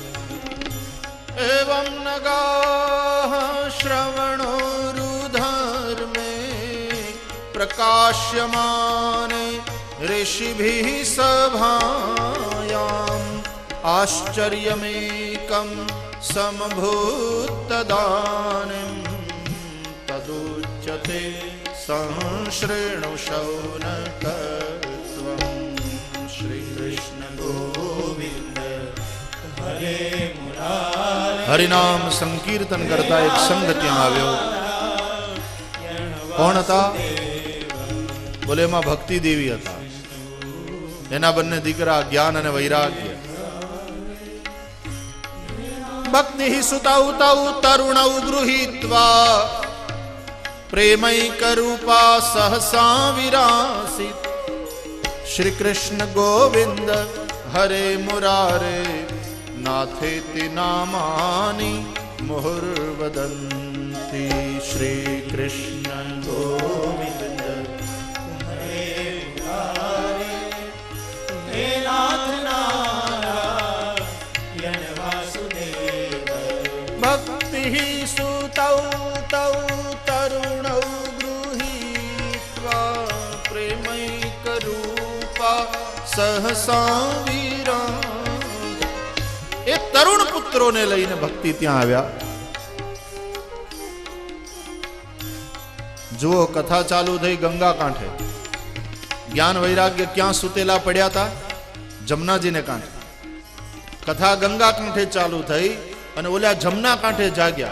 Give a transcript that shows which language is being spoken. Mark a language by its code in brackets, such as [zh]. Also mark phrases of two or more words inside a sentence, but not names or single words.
[sa] एवं नगाः श्रवणोरुधर्मे, प्रकाश्यमाने ऋषिभिः सभायाम्, आश्चर्यमेकं समभूतदानीं, तदुच्यते संशृणु शौनकत्वम्। श्री कृष्ण गोविंद हरे मुरारे, [gu] હરિનામ સંકીર્તન કરતા એક સંઘ ત્યાં આવ્યો। કોણ હતા? બોલે એમાં ભક્તિ દેવી હતા। એના બંને દીકરા જ્ઞાન અને વૈરાગ્ય। [sa] भक्ति सुतौ तौ तरुणौ गृहीत्वा, प्रेमैकरूपा सहसा विरासित। श्री कृष्ण गोविंद हरे मुरारे, नाथेति नामानि मुहुर्वदन्। भक्ति श्री कृष्ण गोविंद हरे मुरारे हे नाथ नारायण वासुदेव भक्ति सुतौ तौ तरुणौ गृहीत्वा प्रेमैकरूपा सहसा वीरा। [gu] એ તરુણ પુત્રોને લઈને ભક્તિ ત્યાં આવ્યા। જુઓ કથા ચાલુ થઈ ગંગા કાંઠે, જ્ઞાન વૈરાગ્ય ક્યાં સુતેલા પડ્યા હતા? જમનાજીને કાંઠે। કથા ગંગા કાંઠે ચાલુ થઈ અને ઓલા જમના કાંઠે જાગ્યા।